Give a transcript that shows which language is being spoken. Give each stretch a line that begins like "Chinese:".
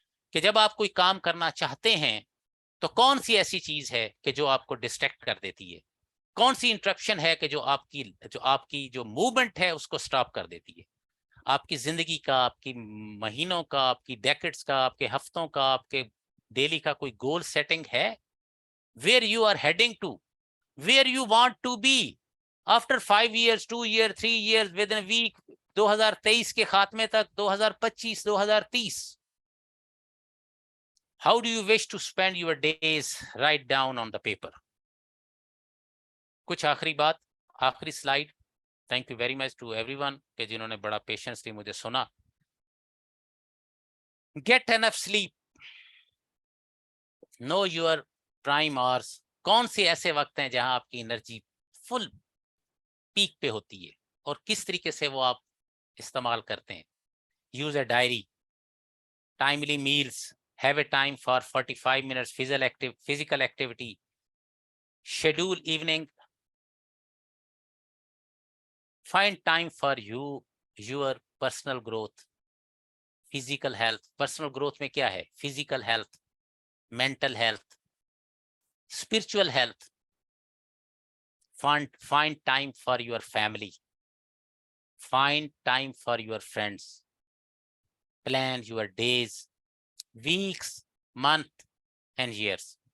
Urdu: کہ جب آپ کوئی کام کرنا چاہتے ہیں تو کون سی ایسی چیز ہے کہ جو آپ کو ڈسٹریکٹ کر دیتی ہے؟ کون سی انٹرپشن ہے کہ جو آپ کی جو موومنٹ ہے اس کو سٹاپ کر دیتی ہے؟ آپ کی زندگی کا، آپ کی مہینوں کا، آپ کی ڈیکڈز کا، آپ کے ہفتوں کا، آپ کے ڈیلی کا کوئی گول سیٹنگ ہے؟
English: where you are heading to, where you want to be after 5 years, 2 years, 3 years, within a week,
Urdu: 2023 کے خاتمے تک، 2025، 2030.
English: How do you wish to spend your days? Write down on the paper.
Urdu: کچھ آخری بات، آخری slide.
English: thank you very much to everyone
Urdu: کہ جنہوں نے بڑا پیشنسلی مجھے سنا.
English: Get enough sleep. Know your prime hours.
Urdu: کون سے ایسے وقت ہیں جہاں آپ کی انرجی فل پیک پہ ہوتی ہے اور کس طریقے سے وہ آپ استعمال کرتے ہیں؟
English: Use a diary. Timely meals. Have a time for 45 minutes physical activity. Schedule evening. Find time for your personal growth. Physical health.
Urdu: Personal growth میں کیا ہے؟ Physical health, mental health, spiritual health.
English: Find time for your family. Find time for your friends. Plan your days, weeks, month and years.